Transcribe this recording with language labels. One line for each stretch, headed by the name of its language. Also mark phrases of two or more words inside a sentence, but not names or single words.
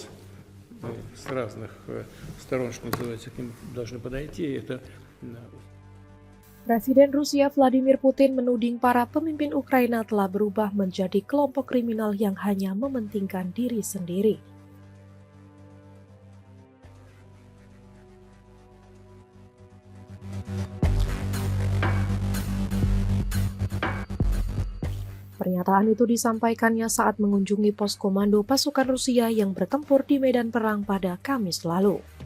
Russian: Мы с разных сторон, что называется, к ним должны подойти. Это
Indonesian: Presiden Rusia Vladimir Putin menuding para pemimpin Ukraina telah berubah menjadi kelompok kriminal yang hanya mementingkan diri sendiri. Pernyataan itu disampaikannya saat mengunjungi pos komando pasukan Rusia yang bertempur di medan perang pada Kamis lalu.